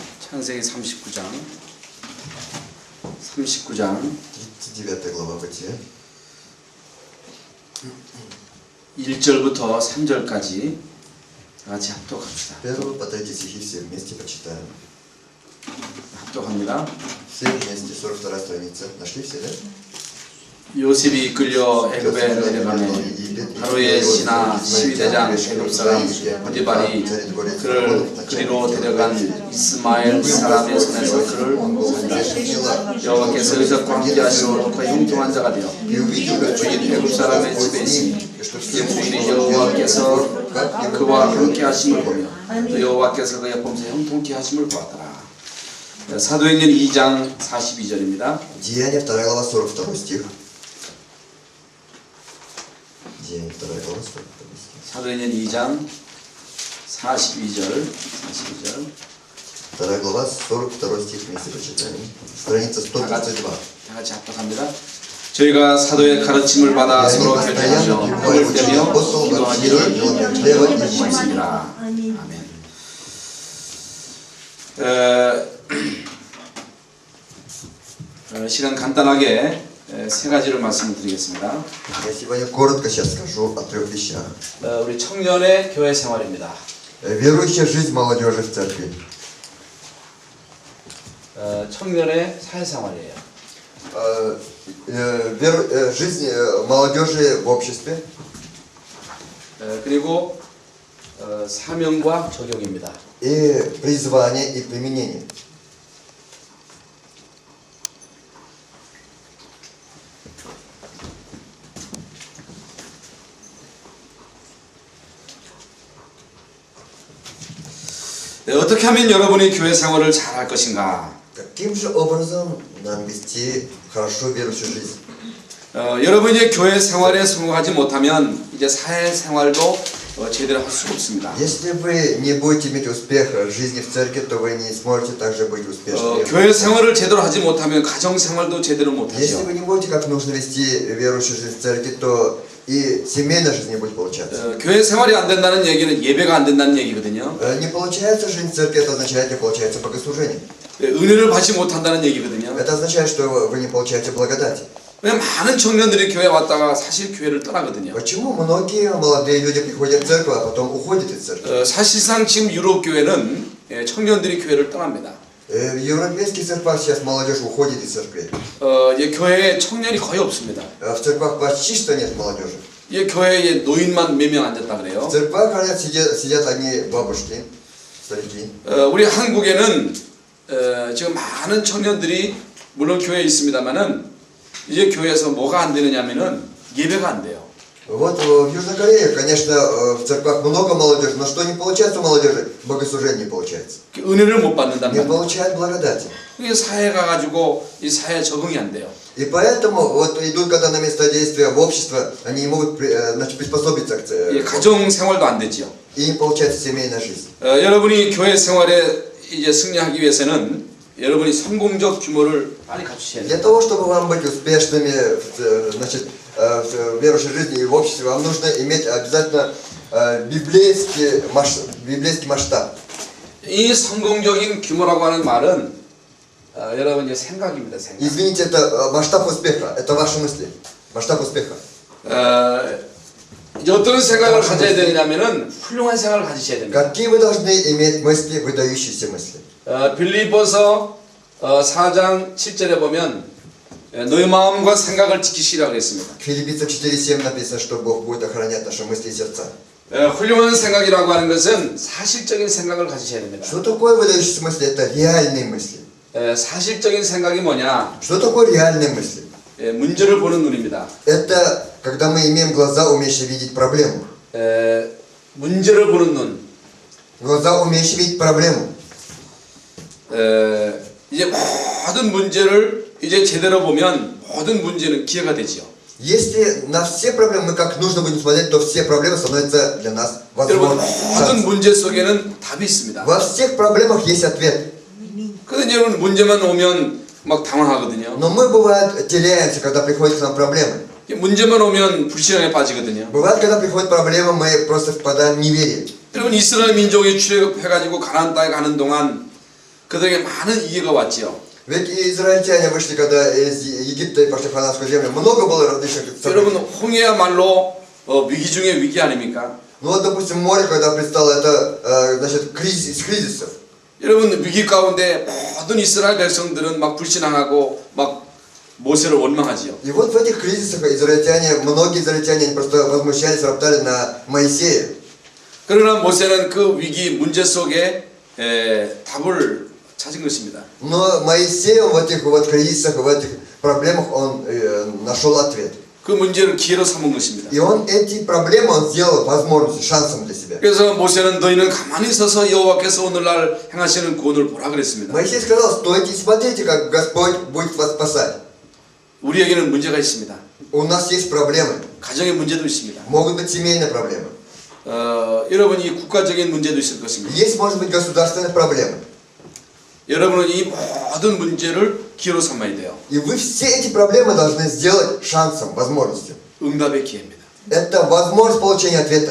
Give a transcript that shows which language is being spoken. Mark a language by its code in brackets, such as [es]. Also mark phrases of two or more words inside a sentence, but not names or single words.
[ko] 창세기 39장 [ru] 39 глава Бытия. [ko] 1절부터 3절까지 같이 합독합시다. [ru] 1 по 3 стихи все вместе почитаем. [ko] 합독합니다. [ru] Все вместе, 42 страница. Нашли все, да? [ko] 요셉이 이끌려 애굽에 내려가매 바로의 신하 12대장 애굽 사람 보디발이 그를 그리로 데려간 이스마엘 사람의 손에서 그를 산다. 여호와께서 의적과 함께 하심으로 그가 형통한 자가 되어 주인 애굽 사람의 집에 있으니 그의 주인이 여호와께서 그와 함께 하심을 보며 또 여호와께서 그의 범사에 형통케 하심을 보았더라. 사도행전 2장 42절입니다. [ru] Деяния 2 глава 42 стих. Деяния 2 глава 42 стих. [ko] 사도행전 2장 42절 [ru] 2 глава 42 стих вместе почитаем. Страница 132. [ko] 다 같이 합독합니다. 저희가 사도의 가르침을 받아 서로 교제하며 힘을 떼며 기도하기를 힘쓰리라. 아멘. 시간 간단하게 세 가지를 말씀드리겠습니다. [ru] Я сегодня коротко сейчас скажу о 3 вещах. [ko] 우리 청년의 교회 생활입니다. [ru] Верующая жизнь молодежи в церкви. [ko] 청년의 사회생활이에요. [ru] Жизнь молодежи в обществе. [ko] 그리고 사명과 적용입니다. [ru] И призвание, и применение. [ko] 어떻게 하면 여러분이 교회 생활을 잘 할 것인가? [ru] Каким же образом нам вести хорошо верующую жизнь? [ko] 여러분이 이제 교회 생활에 성공하지 못하면 이제 사회 생활도 제대로 할 수가 없습니다. [ru] Если вы не будете иметь успех в жизни в церкви, то вы не сможете также быть успешными. [ko] 교회 생활을 제대로 하지 못하면 가정 생활도 제대로 못 [ru] Если [ko] 하죠. [ru] вы не будете как нужно вести верующую жизнь в церкви, то и семейная жизнь не будет получаться. [ko] 교회 생활이 안 된다는 얘기는 예배가 안 된다는 얘기거든요. [ru] Не получается жизнь в церкви, это означает не получается богослужение. [ko] 은혜를 받지 못한다는 얘기거든요. [ru] Это означает, что вы не получаете благодати. [ko] 왜냐면 많은 청년들이 교회 왔다가 사실 교회를 떠나거든요. [ru] Почему многие молодые люди приходят в церковь, а потом уходят из церкви? [ko] 사실상 지금 유럽 교회는 청년들이 교회를 떠납니다. [ru] В европейских церквах сейчас молодежь уходит из церкви. [ko] 이제 교회에 청년이 거의 없습니다. [ru] В церквах почти что нет молодежи. [ko] 이 교회에 노인만 몇 명 앉았다 그래요. [ru] В церквах говорят, сидят одни бабушки, старики. [ko] 우리 한국에는 지금 많은 청년들이 물론 교회에 있습니다만은 이제 교회에서 뭐가 안 되느냐면은 예배가 안 돼요. [ru] Вот в Южной Корее, конечно, в церквах много молодежи, но что не получается у молодежи? Богослужение не получается. [ko] 은혜를 못 받는단 [ru] Не [ko] 말이에요. [ru] получает благодати. [ko] 이게 사회 가가지고 이 사회에 적응이 안 돼요. [ru] И поэтому вот идут, когда на место действия в общество, они не могут значит, приспособиться к [ko] 이 가정 생활도 안 되지요. [ru] и не получается семейная жизнь. [ko] 여러분이 교회 생활에 이제 승리하기 위해서는 여러분이 성공적 규모를 빨리 갖추셔야 돼요. [ru] Для того, чтобы вам быть успешными значит, в верующей жизни и в обществе, вам нужно иметь обязательно библейский масштаб. [ko] 이 성공적인 규모라고 하는 말은 여러분 이제 생각입니다. 생각. [ru] Извините, это масштаб успеха, это ваши мысли. масштаб успеха. [ko] 이제 어떤 생각을 가져야 되냐면은 훌륭한 생각을 가지셔야 됩니다. [ru] Какие вы должны иметь мысли, выдающиеся мысли? [ko] 빌립보서 4장 7절에 보면 너희 마음과 생각을 지키시라고 그랬습니다. [ru] Филиппийцам 4:7 написано, что Бог будет охранять наши мысли и сердца. [ko] 훌륭한 생각이라고 하는 것은 사실적인 생각을 가지셔야 됩니다. [ru] Что такое выдающиеся мысли? Это реальные мысли. [ko] 사실적인 생각이 뭐냐? [ru] Что такое реальные мысли? [ko] 문제를 보는 눈입니다. [ru] Это когда мы имеем глаза, умеющие видеть проблему. [ko] 문제를 보는 눈. [ru] Глаза, умеющие видеть проблему. [ko] 이제 모든 문제를 이제 제대로 보면 모든 문제는 기회가 되지요. [ru] Если на все проблемы мы как нужно будем смотреть, то все проблемы становятся для нас [ko] 여러분 [ru] возможными. [ko] 모든 문제 속에는 답이 있습니다. [ru] Во всех проблемах есть ответ. [ko] 그런데 여러분 문제만 오면 막 당황하거든요. [ru] Но мы, бывает, теряемся, когда приходят к нам проблемы. [ko] 문제만 오면 불신앙에 빠지거든요. [ru] Бывает, когда приходят проблемы, мы просто впадаем в неверие. [ko] 여러분 이스라엘 민족이 출애굽해가지고 가나안 땅에 가는 동안 그들에게 많은 위기가 왔지요. [ru] Ведь и израильтяне вышли, когда из Египта и пошли в хананскую землю. Много было различных [ko] 여러분 [ru] событий. [ko] 홍해야말로 위기 중에 위기 아닙니까? [ru] Ну вот, допустим, море, когда предстало, это, значит, кризис кризисов. [ko] 여러분 위기 가운데 모든 이스라엘 백성들은 막 불신앙하고 막 모세를 원망하지요. [ru] И вот в этих кризисах израильтяне, многие израильтяне, они просто возмущались, роптали на Моисея. [ko] 그러나 모세는 그 위기 문제 속에 답을 찾은 것입니다. [ru] Но Моисей, он в этих вот кризисах, в этих проблемах, он нашел ответ. [ko] 그 문제를 기회로 삼은 것입니다. [ru] И он эти проблемы он сделал возможностью, шансом для себя. [ko] 그래서 모세는 너희는 가만히 서서 여호와께서 오늘날 행하시는 구원을 보라 그랬습니다. [ru] Моисей сказал, стойте и смотрите, как Господь будет вас спасать. [ko] 우리에게는 문제가 있습니다. [ru] У нас есть проблемы. [ko] 가정의 문제도 있습니다. [ru] Могут быть семейные проблемы. [ko] 여러분 이 국가적인 문제도 있을 것입니다. [ru] Есть, может быть, государственные проблемы. [ko] 여러분은 이 모든 문제를 기회로 삼아야 돼요. [ru] И вы все эти проблемы должны сделать шансом, возможностью. [ko] 응답의 기회입니다. [ru] Это возможность получения ответа.